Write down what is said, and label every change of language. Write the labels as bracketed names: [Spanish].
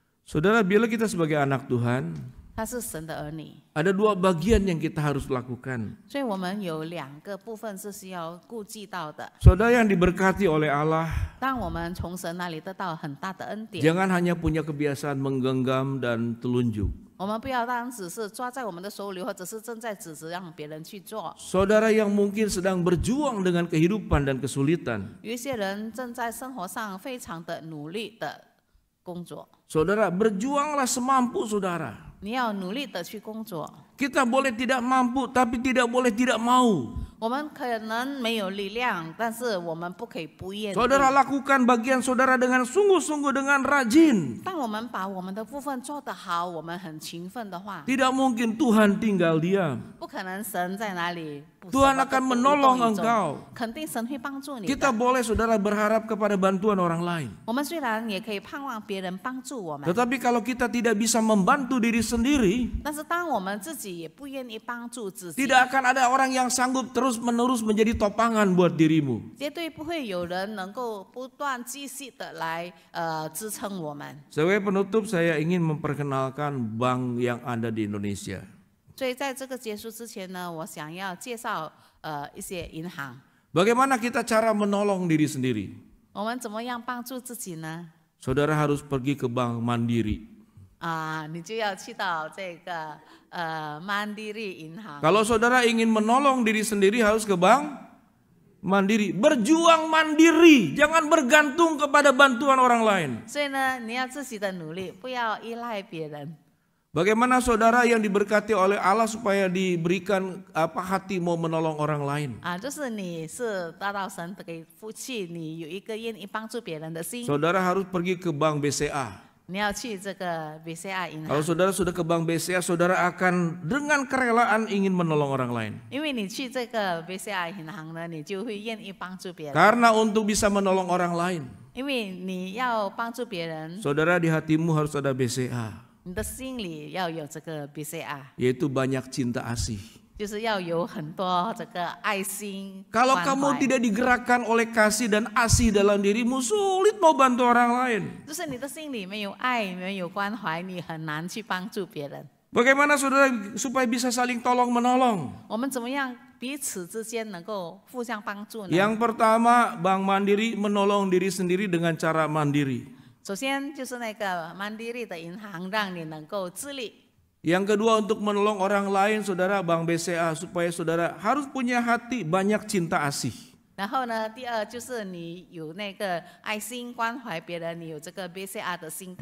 [Indonesian] Saudara, bila kita sebagai anak Tuhan, [Chinese] 他是神的儿女， [Indonesian] ada dua bagian yang kita harus lakukan. [Chinese] 所以我们有两个部分是需要顾及到的。 [Indonesian] Saudara yang diberkati oleh Allah, [Chinese] 当我们从神那里得到很大的恩典， [Indonesian] jangan hanya punya kebiasaan menggenggam dan telunjuk. [Chinese] 我们不要当只是抓在我们的手里，或者是正在指责让别人去做。 [Indonesian] Saudara yang mungkin sedang berjuang dengan kehidupan dan kesulitan. [Chinese] 有一些人正在生活上非常的努力的工作， [Indonesian] Saudara, berjuanglah semampu saudara. [Chinese] 你要努力的去工作。 [Indonesian] Kita boleh tidak mampu, tapi tidak boleh tidak mau. [Chinese] 我们可能没有力量，但是我们不可以不愿意。 [Indonesian] Saudara lakukan bagian saudara dengan sungguh-sungguh, dengan rajin. [Chinese] 当我们把我们的部分做得好，我们很勤奋的话， [Indonesian] Tidak mungkin Tuhan tinggal diam. [Chinese] 不可能神在哪里不 [Indonesian] Tuhan [Chinese] 什么都 [Indonesian] akan [Chinese] 不 [Indonesian] menolong [Chinese] 无动于衷 [Indonesian] engkau. [Chinese] 肯定神会帮助你 [Indonesian] Kita [Chinese] 的。 [Indonesian] boleh saudara berharap kepada bantuan orang lain. [Chinese] 我们虽然也可以盼望别人帮助我们， [Indonesian] Tetapi kalau kita tidak bisa membantu diri sendiri, [Chinese] 但是当我们自己也不愿意帮助自己， [Indonesian] tidak akan ada orang yang sanggup terus-menerus menjadi topangan buat dirimu. [Chinese] 绝对不会有人能够不断继续的来支撑我们。 [Indonesian] Sebagai penutup, saya ingin memperkenalkan bank yang ada di Indonesia. [Chinese] 所以在这个结束之前呢，我想要介绍一些银行， [Indonesian] Bagaimana kita cara menolong diri sendiri? [Chinese] 我们怎么样帮助自己呢？ [Indonesian] Saudara harus pergi ke bank Mandiri. [Chinese] 你就要去到这个Mandiri 银行。 [Indonesian] Kalau saudara ingin menolong diri sendiri harus ke bank Mandiri. Berjuang mandiri, jangan bergantung kepada bantuan orang lain. [Chinese] 所以呢，你要自己的努力，不要依赖别人。 [Indonesian] Bagaimana saudara yang diberkati oleh Allah supaya diberikan hati mau menolong orang lain? [Chinese] 就是你是得到神的给福气，你有一个愿意帮助别人的心， [Indonesian] Saudara harus pergi ke bank BCA. [Chinese] 你要去这个 BCA 银 [Indonesian] Kalau [Chinese] 行， [Indonesian] saudara sudah ke bank BCA, saudara akan dengan kerelaan ingin menolong orang lain. [Chinese] 因为你去这个 BCA 银行呢，你就会愿意帮助别人， [Indonesian] Karena untuk bisa menolong orang lain, [Chinese] 因为你要帮助别人， [Indonesian] saudara di hatimu harus ada BCA, [Chinese] 你的心里要有这个 BCA， [Indonesian] yaitu banyak cinta asih. [Chinese] 就是要有很多这个爱心。 [Indonesian] Kalau [Chinese] 关 [Indonesian] kamu [Chinese] 怀 [Indonesian] tidak digerakkan oleh kasih dan asih dalam dirimu, sulit mau bantu orang lain. [Chinese] 就是你的心里没有爱，没有关怀，你很难去帮助别人。 [Indonesian] Bagaimana saudara supaya bisa saling tolong menolong? [Chinese] 我们怎么样彼此之间能够互相帮助呢？ [Indonesian] Yang pertama, Bank Mandiri menolong diri sendiri dengan cara mandiri. [Chinese] 首先就是那个Mandiri的银行，让你能够自立。 [Indonesian] Yang kedua, untuk menolong orang lain, saudara, Bank BCA supaya saudara harus punya hati banyak cinta asih. [Chinese] 然后呢，第二就是你有那个爱心关怀别人，你有这个 BCA 的心态。